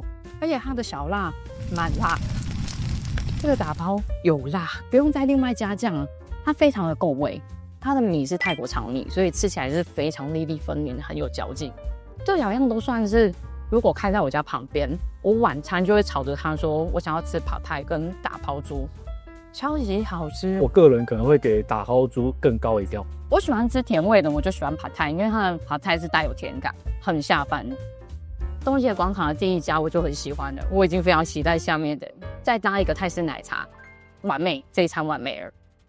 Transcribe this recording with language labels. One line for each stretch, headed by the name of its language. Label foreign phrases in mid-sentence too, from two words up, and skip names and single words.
Chinese: 而且它的小辣蠻辣，這個打拋有辣，不用再另外加醬了，它非常的夠味。它的米是泰國長米，所以吃起來是非常粒粒分明，很有嚼勁。這兩樣都算是，如果開在我家旁邊，我晚餐就會吵着他說我想要吃 Pad Thai 跟打拋豬，超級好吃。我個人可能會給打拋豬更高一調。我喜歡吃甜味的，我就喜歡Pad Thai，因為它的Pad Thai是帶有甜感，很下飯。東協廣場的第一家我就很喜歡了，我已經非常期待下面的，再搭一個泰式奶茶，完美，這一餐完美了。